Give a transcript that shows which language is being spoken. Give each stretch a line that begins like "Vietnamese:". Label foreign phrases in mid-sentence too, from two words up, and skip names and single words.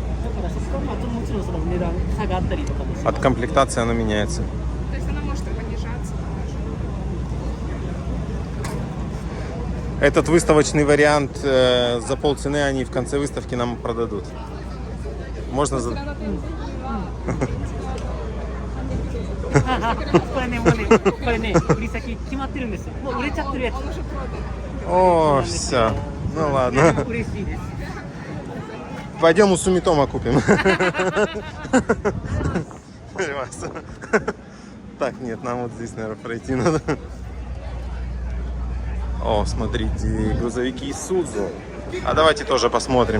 Russian: От комплектации она меняется. То есть она может и понижаться. Этот выставочный вариант за полцены они в конце выставки нам продадут. Можно за...
Japanese: これね、もうね、これね、売り先決まってるんですよ。もう売れちゃってるやつ。
Russian: О, все. Ну ладно.
Japanese: 嬉しいです。
Russian: Пойдем у Сумитома купим. Так, нет, нам вот здесь, наверное, пройти надо. О, смотрите, грузовики Isuzu. А давайте тоже посмотрим.